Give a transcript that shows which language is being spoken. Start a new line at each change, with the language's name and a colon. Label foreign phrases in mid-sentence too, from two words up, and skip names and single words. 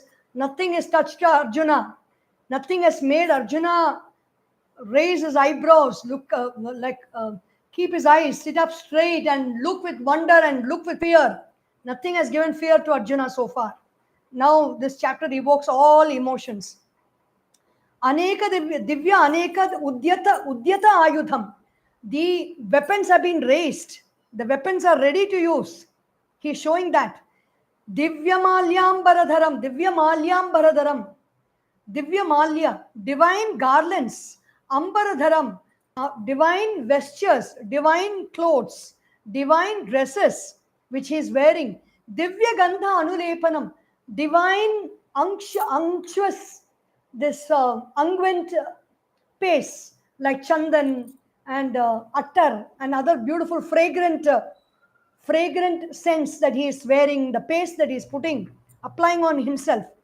English: Nothing has touched Arjuna. Nothing has made Arjuna raise his eyebrows, look keep his eyes, sit up straight and look with wonder and look with fear. Nothing has given fear to Arjuna so far. Now this chapter evokes all emotions.
Sanskrit: अनेक दिव्य अनेक उद्यत आयुधम्.
English: The weapons have been raised. The weapons are ready to use. He is showing that.
Sanskrit: दिव्य माल्यम् बरधरम्. दिव्य माल्य,
English: divine garlands. Ambaradharam, divine vestures, divine clothes, divine dresses which he is wearing.
Sanskrit: दिव्य गन्ध अनुलेपनम्,
English: divine unctuous, this unguent paste like chandan and attar and other beautiful fragrant scents that he is wearing, the paste that he is applying on himself.